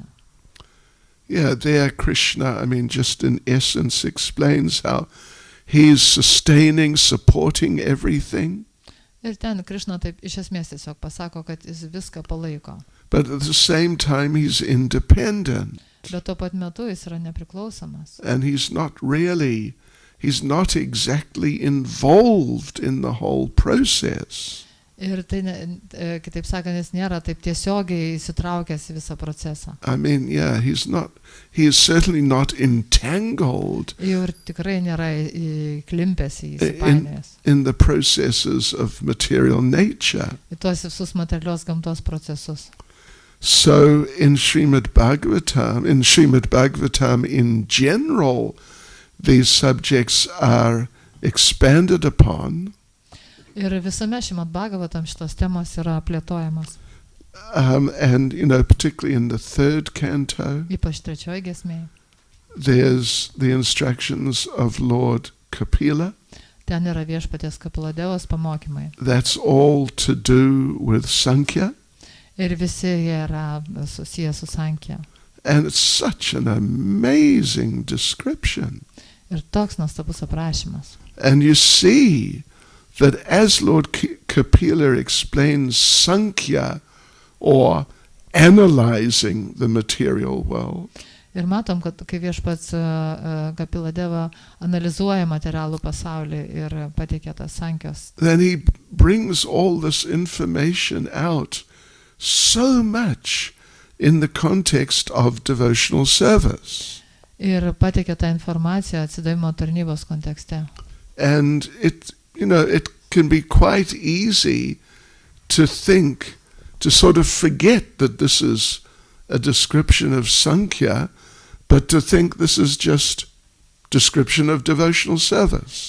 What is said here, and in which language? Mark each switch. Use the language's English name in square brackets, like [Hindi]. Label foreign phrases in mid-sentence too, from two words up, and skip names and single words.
[English] Yeah, there Krishna, just in essence explains how he's sustaining, supporting everything. [Lithuanian] Ir ten Krishna taip iš esmės tiesiog pasako, kad jis viską palaiko. [English] But at the same time he's independent. [Lithuanian] Bet tuo pat metu jis yra nepriklausomas. [English] And he's not exactly involved in the whole process. [Lithuanian] Ir tai, kitaip sakant, jis nėra taip tiesiogiai įsitraukęs į visą procesą. [English] He is certainly not entangled [Lithuanian] Ir tikrai nėra įklimpęs, įsipainiojęs. [English] In the processes of material nature. [Lithuanian] Į tuos visus materialios gamtos procesus. [English] So in Srimad Bhagavatam in general, these subjects are expanded upon. [Lithuanian] Ir visame Srimad Bhagavatam šitos temos yra plėtojamos. [English] And, particularly in the 3rd canto, [Lithuanian] Ypač 3 giesmėje. [English] There's the instructions of Lord Kapila. [Lithuanian] Ten yra viešpaties Kapiladevos pamokymai. [English] That's all to do with Sankhya. [Lithuanian] Ir visi jie yra susiję su Sankhya. [English] And it's such an amazing description. [Lithuanian] Ir toks nuostabus aprašymas. [English] And you see that as Lord Kapila explains Sankhya, or analyzing the material world, [Lithuanian] ir matom, kad kai viešpats Kapiladeva analizuoja materialų pasaulį ir pateikia tas Sankhijos, [English] then he brings all this information out so much in the context of devotional service. [Lithuanian] Ir pateikia tą informaciją atsidavimo tarnybos kontekste. [English] And it can be quite easy to sort of forget that this is a description of Sankhya, but to think this is just description of devotional service.